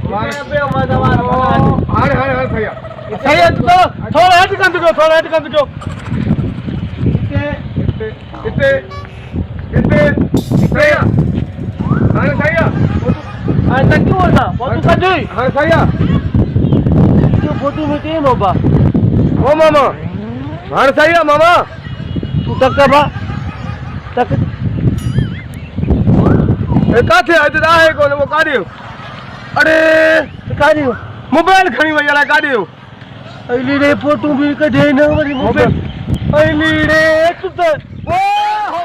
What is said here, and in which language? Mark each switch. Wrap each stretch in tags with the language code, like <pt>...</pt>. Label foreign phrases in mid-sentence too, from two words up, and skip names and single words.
<sd>हाणे सही आहे सही आहे थोरो हेठि कंदो कयो हिते हाणे सही आहे हाणे तकियो असां फोटो कढ हाणे सही आहे फोटो में केम हो बा ओ मामा हाणे सही आहे मामा तू तक बा तक काथे आहे आहे कोन वो काढियो अरे काढियो मोबाइल खणी वई अलाए काढियो अली रे फोटो भी कढे न वरी मोबाइल अली रे तू त</sd>